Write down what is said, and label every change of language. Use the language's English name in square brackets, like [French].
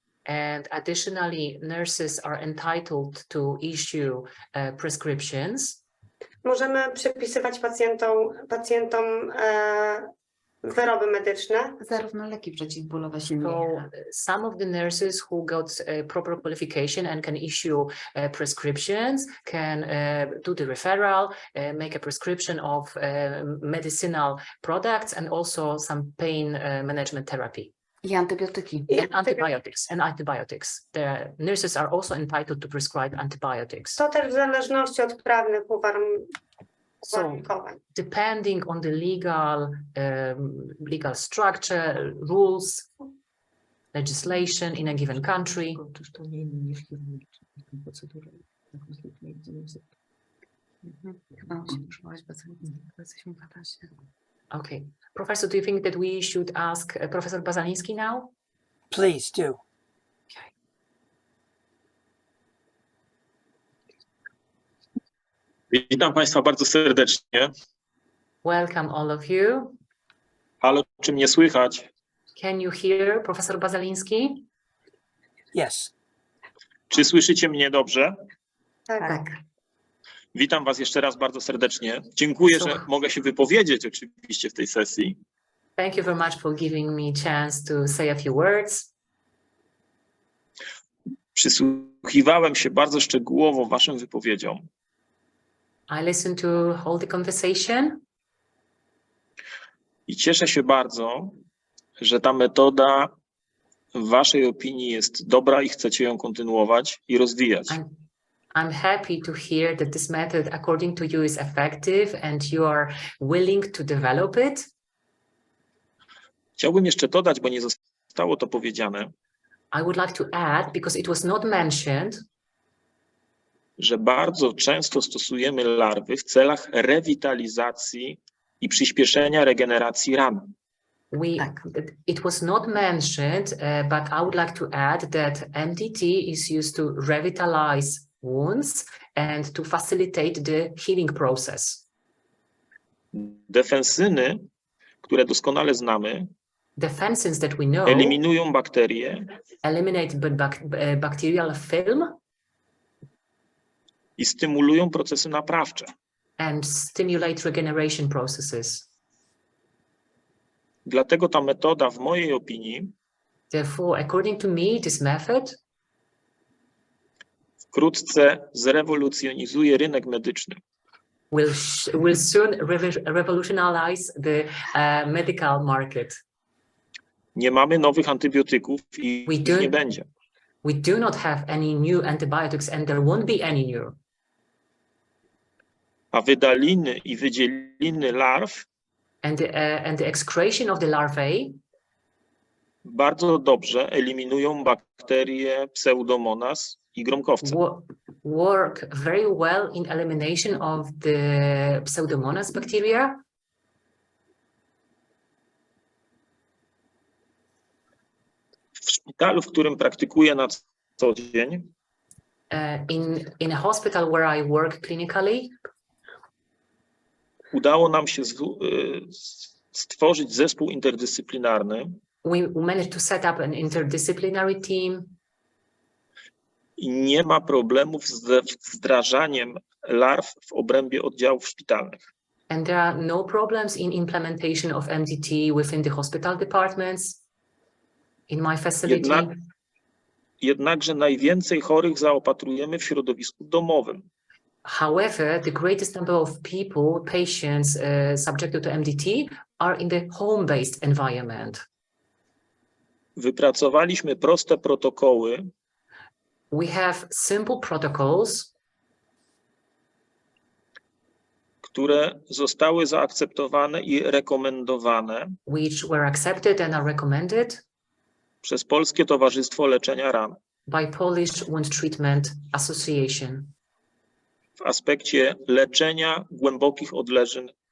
[English] And additionally, nurses are entitled to issue prescriptions. [Polish] Możemy przepisywać pacjentom wyroby medyczne. Zarówno leki przeciwbólowe, [English] So [Polish] silniejsze. [English] some of the nurses who got proper qualification and can issue prescriptions can do the referral, make a prescription of medicinal products and also some pain management therapy. [Polish] I antybiotyki. [English] And antibiotics. The nurses are also entitled to prescribe antibiotics. [Polish] To też w zależności od prawnych [English] So, [Polish] uwarunkowań. [English] depending on the legal structure, rules, legislation in a given country. [Polish] Chyba musimy przywołać Bazalińskiego, jesteśmy w czasie. [English] Okay. Professor, do you think that we should ask Professor Bazaliński now? Please do. [Polish] Witam Państwa bardzo serdecznie. [English] Welcome all of you. [Polish] Halo, czy mnie słychać? [English] Can you hear Professor Bazaliński? Yes. [Polish] Czy słyszycie mnie dobrze? Tak. Witam Was jeszcze raz bardzo serdecznie. Dziękuję, że mogę się wypowiedzieć oczywiście w tej sesji. [English] Thank you very much for giving me a chance to say a few words. [Polish] Przysłuchiwałem się bardzo szczegółowo Waszym wypowiedziom. [English] I listened to all the conversation. [Polish] I cieszę się bardzo, że ta metoda w Waszej opinii jest dobra i chcecie ją kontynuować i rozwijać. [English] I'm happy to hear that this method, according to you, is effective and you are willing to develop it. [Polish] Chciałbym jeszcze dodać, bo nie zostało to powiedziane, [English] I would like to add, because it was not mentioned, [Polish] że bardzo często stosujemy larwy w celach rewitalizacji i przyspieszenia regeneracji ran. [English] It was not mentioned, but I would like to add that MDT is used to revitalize wounds and to facilitate the healing process. [Polish] Defensyny, które doskonale znamy, [English] Defensins that we know [Polish] eliminują bakterie [English] eliminate bacterial film [Polish] i stymulują procesy naprawcze. [English] and stimulate regeneration processes. [Polish] Dlatego ta metoda, w mojej opinii, [English] Therefore, according to me, this method [Polish] wkrótce zrewolucjonizuje rynek medyczny. [English] will soon revolutionize the medical market. [Polish] Nie mamy nowych antybiotyków i [English] We [Polish] ich nie będzie. [English] We do not have any new antibiotics and there won't be any new. [Polish] A wydaliny i wydzieliny larw [English] And the excretion of the larvae [Polish] bardzo dobrze eliminują bakterie Pseudomonas i gromkowce. [English] work very well in elimination of the Pseudomonas bacteria. [Polish] W szpitalu, w którym praktykuję na co dzień, [English] In a hospital where I work clinically, [Polish] udało nam się stworzyć zespół interdyscyplinarny [English] we managed to set up an interdisciplinary team. [Polish] i nie ma problemów z wdrażaniem larw w obrębie oddziałów szpitalnych. [English] And there are no problems in implementation of MDT within the hospital departments. In my facility. [Polish] Jednakże najwięcej chorych zaopatrujemy w środowisku domowym. [English] However, the greatest number of people, patients subjected to MDT are in the home-based environment. [Polish] Wypracowaliśmy proste protokoły, [English] We have simple protocols [Polish] które zostały zaakceptowane i rekomendowane [English] which were accepted and are recommended [Polish] przez Polskie Towarzystwo Leczenia Ran [English] by Polish Wound Treatment Association [Polish] w aspekcie leczenia głębokich odleżyn